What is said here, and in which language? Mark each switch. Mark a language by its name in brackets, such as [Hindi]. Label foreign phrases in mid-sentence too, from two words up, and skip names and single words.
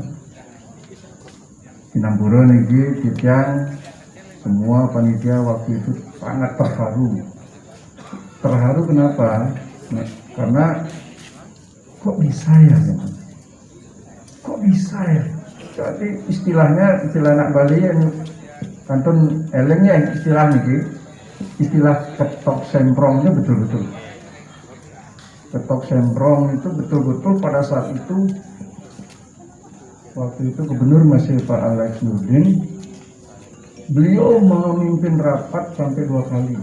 [Balinese] Sinampura niki titiang [Indonesian] semua panitia waktu itu sangat terharu. Terharu kenapa? Nah, karena kok bisa ya? Kok bisa ya? Jadi istilah anak Bali yang [Balinese] kantun elengnya [Indonesian] istilah niki, istilah ketok semprongnya betul-betul. Ketok semprong itu betul-betul pada saat itu, waktu itu gubernur masih Pak Alex Nurdin, beliau memimpin rapat sampai 2 kali.